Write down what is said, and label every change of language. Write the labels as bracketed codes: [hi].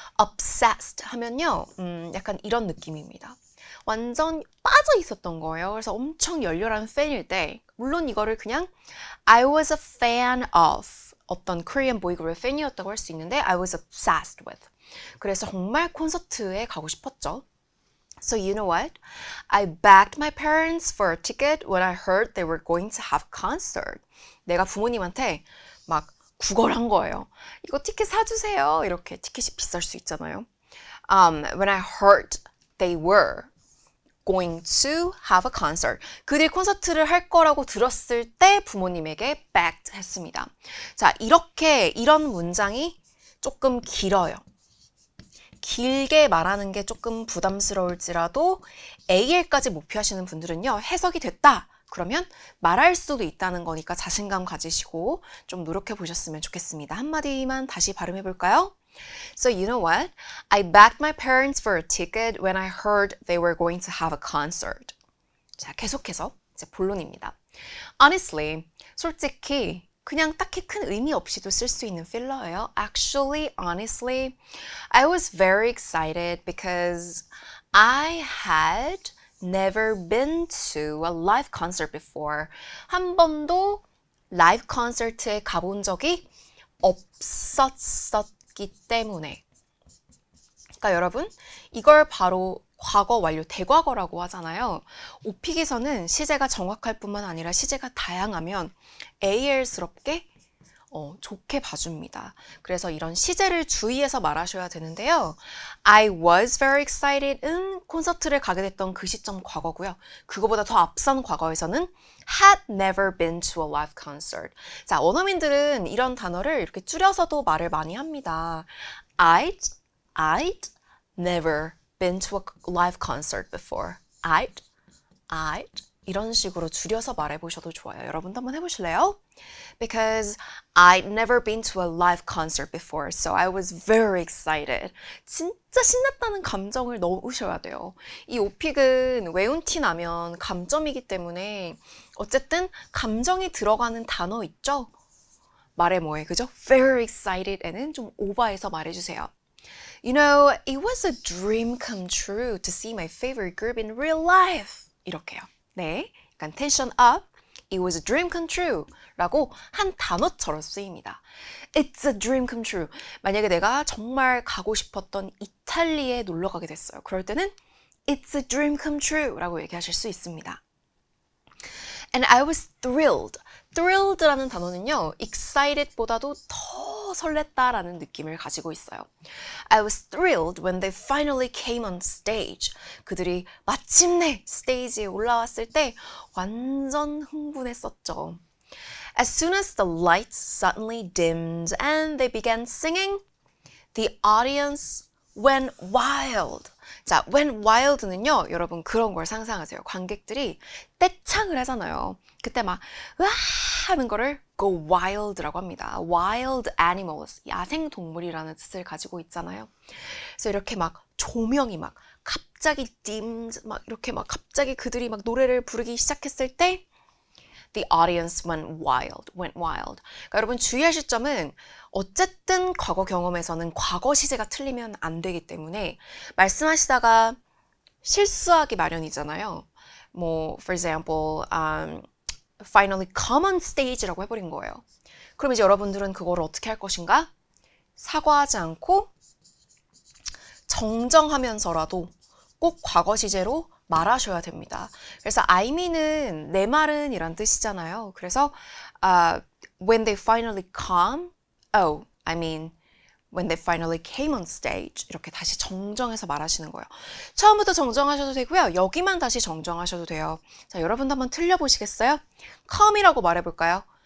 [ko] Obsessed 하면요, 약간 이런 느낌입니다. 완전 빠져 있었던 거예요. 그래서 엄청 열렬한 팬일 때, 물론 이거를 그냥 [en] I was a fan of [ko] 어떤 Korean boy group의 팬이었다고 할 수 있는데 [en] I was obsessed with. [ko] 그래서 정말 콘서트에 가고 싶었죠. [en] So you know what? I begged my parents for a ticket when I heard they were going to have a concert. [ko] 내가 부모님한테 막 구걸한 거예요. 이거 티켓 사주세요. 이렇게 티켓이 비쌀 수 있잖아요. [en] When I heard they were going to have a concert. [ko] 그들이 콘서트를 할 거라고 들었을 때 부모님에게 begged 했습니다. 자, 이런 문장이 조금 길어요. 길게 말하는 게 조금 부담스러울지라도 AL까지 목표하시는 분들은요, 해석이 됐다. 그러면 말할 수도 있다는 거니까 자신감 가지시고 좀 노력해 보셨으면 좋겠습니다. 한마디만 다시 발음해 볼까요? [en] So you know what? I begged my parents for a ticket when I heard they were going to have a concert. [ko] 자, 계속해서 이제 본론입니다. Honestly, 솔직히 그냥 딱히 큰 의미 없이도 쓸 수 있는 필러예요. [en] Actually, honestly, I was very excited because I had never been to a live concert before. [ko] 한 번도 라이브 콘서트에 가본 적이 없었기 때문에. 그러니까 여러분, 이걸 바로 과거 완료 대과거라고 하잖아요. 오픽에서는 시제가 정확할 뿐만 아니라 시제가 다양하면 AL스럽게 좋게 봐줍니다. 그래서 이런 시제를 주의해서 말하셔야 되는데요. [en] I was very excited [ko] 은 콘서트를 가게 됐던 그 시점 과거고요. 그거보다 더 앞선 과거에서는 [en] had never been to a live concert. [ko] 자, 원어민들은 이런 단어를 이렇게 줄여서도 말을 많이 합니다. [en] I'd never been to a live concert before. [ko] I'd 이런 식으로 줄여서 말해보셔도 좋아요. 여러분도 한번 해보실래요? [en] Because I'd never been to a live concert before, so I was very excited. [ko] 진짜 신났다는 감정을 넣으셔야 돼요. 이 오픽은 외운 티 나면 감점이기 때문에 어쨌든 감정이 들어가는 단어 있죠? 말해 뭐해, 그죠? [en] Very excited [ko] 에는 좀 오버해서 말해주세요. [en] You know, it was a dream come true to see my favorite group in real life. [ko] 이렇게요. 네, 약간 tension up. [en] It was a dream come true [ko] 라고 한 단어처럼 쓰입니다. [en] It's a dream come true. [ko] 만약에 내가 정말 가고 싶었던 이탈리아에 놀러 가게 됐어요. 그럴 때는 [en] It's a dream come true [ko] 라고 얘기하실 수 있습니다. [en] And I was thrilled. [ko] thrilled라는 단어는요, excited보다도 더 설렜다라는 느낌을 가지고 있어요. [en] I was thrilled when they finally came on stage. [ko] 그들이 마침내 스테이지에 올라왔을 때 완전 흥분했었죠. [en] As soon as the lights suddenly dimmed and they began singing, the audience went wild. [ko] 자, went wild는요, 여러분 그런 걸 상상하세요. 관객들이 떼창을 하잖아요. 그때 막 으아 하는 거를 go wild라고 합니다. wild animals, 야생 동물이라는 뜻을 가지고 있잖아요. 그래서 이렇게 막 조명이 막 갑자기 dimmed, 막 이렇게 막 갑자기 그들이 막 노래를 부르기 시작했을 때 [en] The audience went wild. [ko] 그러니까 여러분 주의하실 점은 어쨌든 과거 경험에서는 과거 시제가 틀리면 안 되기 때문에 말씀하시다가 실수하기 마련이잖아요. [en] 뭐, for example, finally come on stage라고 [ko] 해버린 거예요. 그럼 이제 여러분들은 그거를 어떻게 할 것인가? 사과하지 않고 정정하면서라도 꼭 과거 시제로 말하셔야 됩니다. 그래서 I mean은 내 말은 이란 뜻이잖아요. 그래서 [en] when they finally come, oh, I mean when they finally came on stage [ko] 이렇게 다시 정정해서 말하시는 거예요. 처음부터 정정하셔도 되고요. 여기만 다시 정정하셔도 돼요. 자, 여러분도 한번 틀려보시겠어요? come이라고 말해볼까요?